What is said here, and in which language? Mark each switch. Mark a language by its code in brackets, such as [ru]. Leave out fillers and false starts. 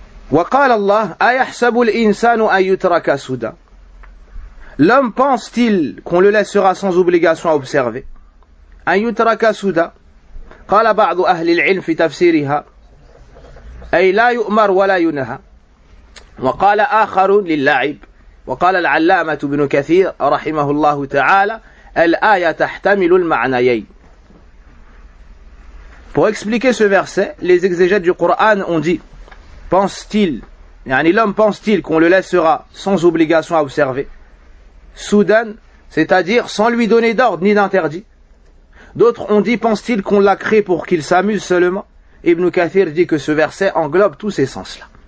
[ar] وقال الله أيحسب الإنسان أن يترك سدى. [fr] L'homme pense-t-il qu'on le laissera sans obligation à observer? [ar] أن يترك سدى. قال بعض أهل العلم في تفسيرها أي لا يؤمر ولا ينهى. وقال آخر للعب. وقال العلامة بن كثير رحمه الله تعالى الآية تحتمل المعنيين. [fr] Pour expliquer ce verset, les exégètes du Coran ont dit: pense-t-il, yani l'homme pense-t-il qu'on le laissera sans obligation à observer? Soudan, c'est-à-dire sans lui donner d'ordre ni d'interdit. D'autres ont dit: pense-t-il qu'on l'a créé pour qu'il s'amuse seulement? Ibn Kathir dit que ce verset englobe tous ces sens-là.